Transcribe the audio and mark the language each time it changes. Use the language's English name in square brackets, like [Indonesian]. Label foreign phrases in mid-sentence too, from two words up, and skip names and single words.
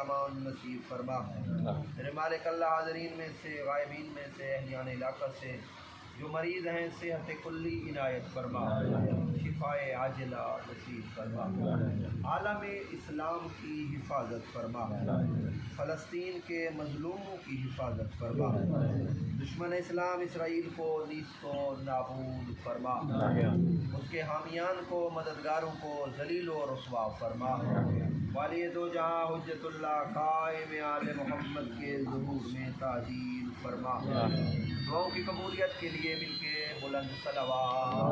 [Urdu] امان نصیب فرما، میرے مالک اللہ حاضرین میں سے غائبین میں سے اہلیان علاقہ سے جو مریض ہیں صحت کلی عنایت فرما، شفائے عاجلہ نصیب فرما، عالم اسلام کی حفاظت فرما، فلسطین کے مظلوموں کی حفاظت فرما، دشمن اسلام اسرائیل کو نیست و نابود فرما، اس کے حامیان کو مددگاروں کو ذلیل و رسوا فرما، والی دو جہاں حجت اللہ قائم آل محمد کے ظہور میں تعجیل فرما، دعاؤں کی قبولیت کے لیے مل کے بلند صلوات۔